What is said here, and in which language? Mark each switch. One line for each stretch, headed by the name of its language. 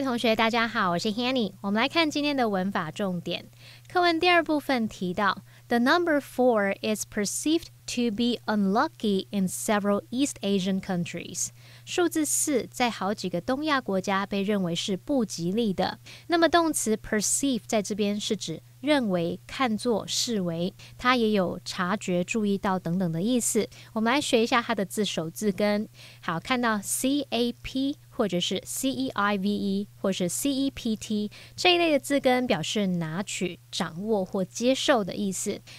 Chinese: 位同学大家好，我是 Hanny。我们来看今天的文法重点。课文第二部分提到
English: The number 4 is perceived to be unlucky in several East Asian countries.
Chinese: 数字4在好几个东亚国家被认为是不吉利的。那么动词 perceive 在这边是指认为、看作、视为，它也有察觉、注意到等等的意思。我们来学一下它的字首字根。好，看到 CAP 或者是 CEIVE 或是 CEPT 这一类的字根表示拿取、掌握或接受的意思。